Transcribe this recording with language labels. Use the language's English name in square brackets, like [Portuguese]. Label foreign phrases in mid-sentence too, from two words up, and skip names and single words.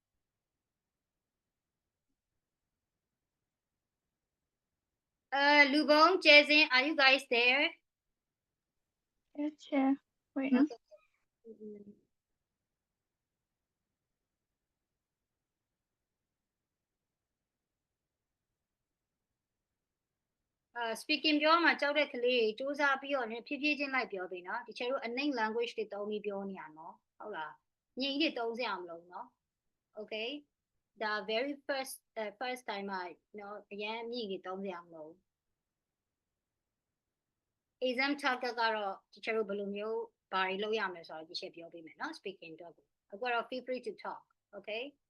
[English] Lubong, Jason, are you guys there? Yes, yeah. Wait. [Burmese] Okay. Mm-mm. Speaking ပြောမှာကြောက်တဲ့ကလေးတွေစူးစမ်းပြီးတော့ဖြည်းဖြည်းချင်းလိုက်ပြောပြီနော်ဒီချေတို့အနှိမ့် language တွေသုံးပြီးပြောနေရနော်ဟုတ်လားညင်ကြီးတွေသုံးစရာမလိုနော် [English] okay the very first time [Burmese] နော်အရန်ညင်ကြီးသုံးစရာမလို [English] exam target [Burmese] ကတော့ဒီချေတို့ဘယ်လိုမျိုးဘာတွေလုပ်ရမလဲဆိုတော့ဒီချက်ပြောပေးမယ်နော် speaking တော့အခုကတော့ [English] feel free to talk okay